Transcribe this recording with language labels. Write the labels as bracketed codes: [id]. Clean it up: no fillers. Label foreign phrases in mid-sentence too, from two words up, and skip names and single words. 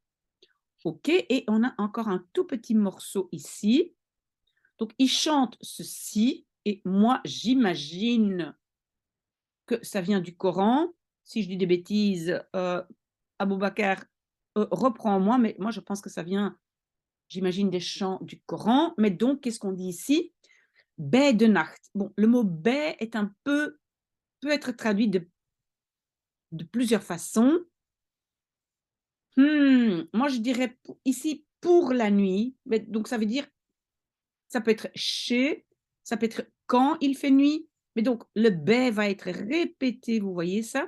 [fr] OK, et on a encore un tout petit morceau ici. Donc, il chante ceci, et moi, j'imagine que ça vient du Coran. Si je dis des bêtises, Abou Bakr, reprends-moi, mais moi, je pense que ça vient j'imagine des chants du Coran, mais donc, qu'est-ce qu'on dit ici? [nl] Bij de nacht. [fr] Bon, le mot bij est peut être traduit de plusieurs façons. Moi, je dirais ici pour la nuit, mais donc ça veut dire, ça peut être chez, ça peut être quand il fait nuit, mais donc le bij va être répété, vous voyez ça?